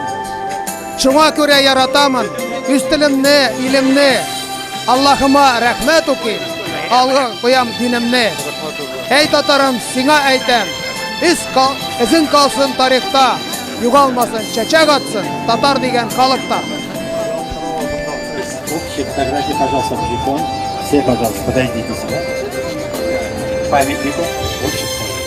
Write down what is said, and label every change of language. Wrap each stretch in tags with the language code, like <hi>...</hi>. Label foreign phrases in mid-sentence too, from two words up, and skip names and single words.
<tt>Шуңа күрә яратамын үз телемне, илемне. Аллаһыма рәхмәт укыйм. Алга куям динемне. Әй татарым, сиңа әйтәм. Изин калсын тарихта, югалмасын, чәчәк атсын татар дигән халыкта.</tt> <ru>Общий, фотографии, пожалуйста, в телефон. Все, пожалуйста, подойдите сюда. Памятнику. Общество.</ru>